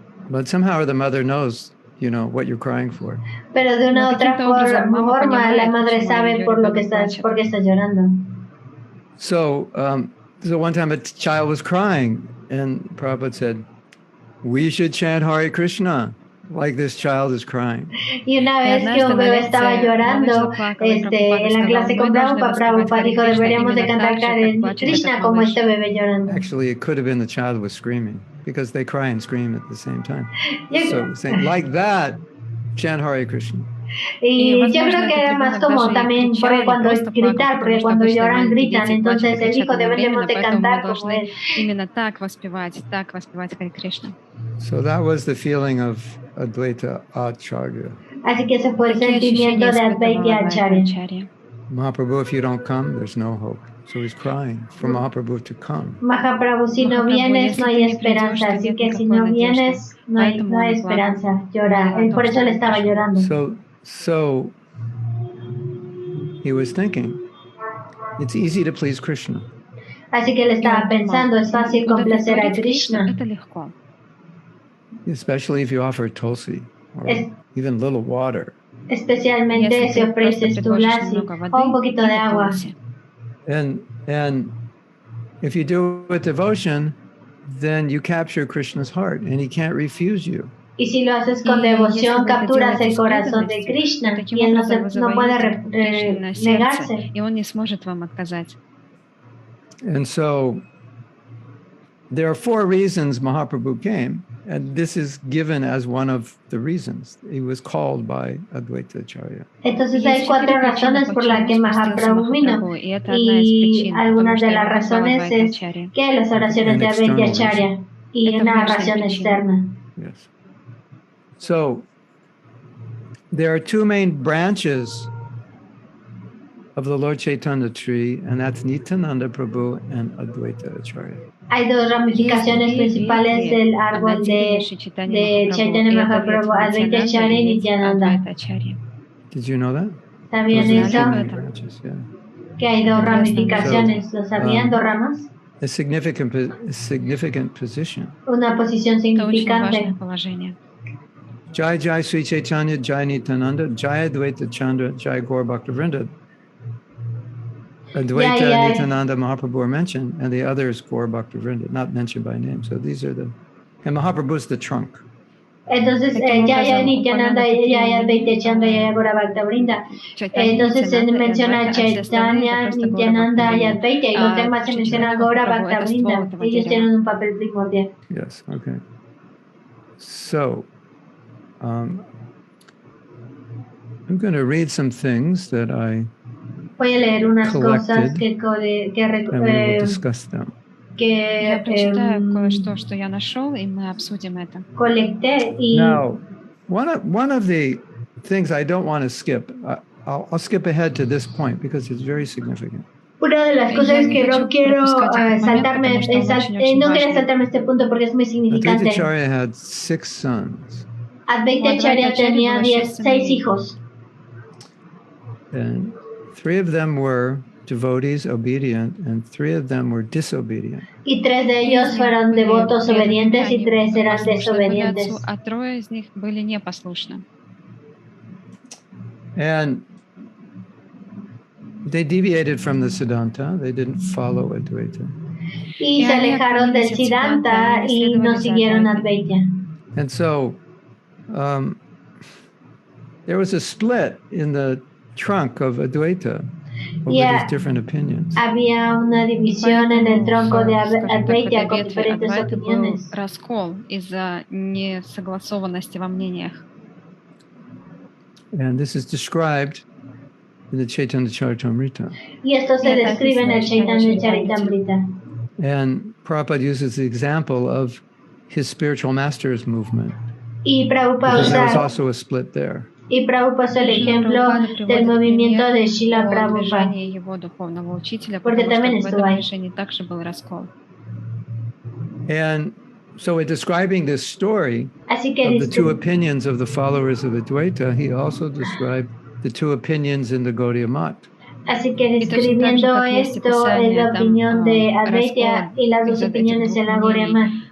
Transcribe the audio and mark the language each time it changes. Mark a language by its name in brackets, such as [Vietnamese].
[English] But somehow the mother knows, you know, what you're crying for. [Spanish] Pero de una otra forma, la madre sabe por qué estás llorando. [English] So one time a child was crying, and Prabhupada said, "We should chant Hare Krishna like this child is crying." [Spanish] Y una vez que un bebé estaba llorando, en la clase con Prabhupada dijo, deberíamos de cantar Hare Krishna como este bebé llorando. [English] Actually, it could have been the child was screaming, because they cry and scream at the same time. So saying, like that, chant Hare Krishna. [Spanish] Y yo creo que era más como también porque cuando lloran gritan, entonces él dijo deberíamos de cantar como él. [English] So that was the feeling of Advaita Acharya. [Spanish] Así que ese fue el sentimiento de Advaitya Acharya. [English] Mahaprabhu, if you don't come, there's no hope. So he's crying for Mahaprabhu to come. [Spanish] Mahaprabhu, si no vienes, no hay esperanza. Así que si no vienes, no hay esperanza. Llora. Por eso él estaba llorando. [English] So he was thinking, it's easy to please Krishna. [Spanish] Así que él estaba pensando, es fácil complacer a Krishna. [English] Especially if you offer tulsi or even little water. [Spanish] Especialmente si ofreces tu lasi o un poquito de agua. [English] And if you do it with devotion, then you capture Krishna's heart and he can't refuse you. [Spanish] Y si lo haces con devoción, capturas el corazón de Krishna y él no puede negarse. [English] And so there are 4 reasons Mahaprabhu came, and this is given as one of the reasons. He was called by Advaita Acharya. [Spanish] Entonces hay 4 razones por las que Mahaprabhu vino, y algunas de las razones es que las oraciones de Advaitya Acharya y una razón externa. [English] Yes. So there are 2 main branches of the Lord Chaitanya tree, and that's Nityananda Prabhu and Advaita Acharya. [Spanish] Hay 2 ramificaciones principales del árbol de Chaitanya Mahaprabhu, Advaitya Acharya y Nityananda. [English] Did you know that? [Spanish] ¿Sabían eso? [English] Branches, yeah. [Spanish] Que hay 2 ramificaciones. ¿Lo sabían? 2 ramas. [English] A significant position. [Spanish] Una posición significante. [English] Jai Jai Sri Chaitanya, Jai Nityananda, Jai Advaita Chandra, Jai Gaur Bhaktivinoda. Advaita, Nityananda, Mahaprabhu are mentioned, and the others Gaur Bhaktivinoda, not mentioned by name. So these are and Mahaprabhu is the trunk. [Spanish] Entonces, Jaya Nityananda, Jaya Advaita Chandra, Jaya Gaur Bhaktivinoda. Entonces se menciona Chaitanya, Nityananda y Advaita, y los demás se menciona Gaur Bhaktivinoda. Ellos tienen un papel primordial. [English] Yes, okay. So, I'm going to read some things that I [Spanish] voy a leer unas cosas que colecté y [English] now one of the things I don't want to skip, I'll skip ahead to this point because it's very significant. [Spanish] Una de las cosas que no quiero saltarme, no quería saltarme este punto porque es muy significante. [English] Advaita Acharya had 6 sons. [Spanish] Advaita Acharya tenía 6 hijos. [English] And 3 of them were devotees obedient, and 3 of them were disobedient. [Spanish] Y 3 de ellos fueron devotos obedientes y 3 eran desobedientes. [Russian] А 3 из них были непослушны. [English] And they deviated from the Siddhanta. They didn't follow Advaita. [Spanish] Y se alejaron del Siddhanta y no siguieron Advaitya. [English] And so there was a split in the trunk of Advaita over these different opinions. [Spanish] Había una división en el tronco de Advaitya con diferentes opiniones. [Russian] Раскол из-за несогласованности во мнениях. [English] And this is described in the Chaitanya Charitamrita. [Spanish] Y esto se describe en el Chaitanya Charitamrita. [English] And Prabhupada uses the example of his spiritual master's movement. [Spanish] Y Prabhupada [English] there was also a split there. [Spanish] Y Prabhupada es el ejemplo del movimiento de Srila Prabhupada. Porque también estuvo ahí. [English] And so in describing this story of the 2 opinions of the followers of Advaita, he also described the 2 opinions in the Gaudiya Math. [Spanish] Así que describiendo esto es la opinión de Advaitya y las 2 opiniones en la Gaudiya Math.